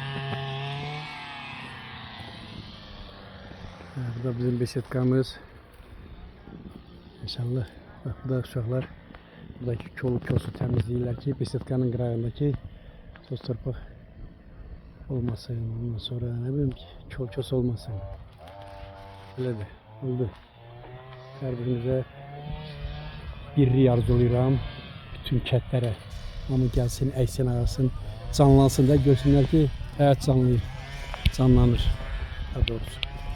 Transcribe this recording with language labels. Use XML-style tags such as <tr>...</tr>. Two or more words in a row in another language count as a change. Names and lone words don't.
<az>Bu da bizim besetkamız. İnşallah. Bak bu da uşaqlar buradaki çoluk çosu təmizləyirlər ki besetkanın qırağındakı toz torpaq olmasın. Ondan sonra ne bileyim ki çoluk çosu olmasın. Belədir. Oldu. Hər birinizə birlik arzulayıram. Bütün kətlərə. Hamı gəlsin, əksin, ağasın, canlansın da görsünlər ki həyat canlanır. Daha doğrusu.</az>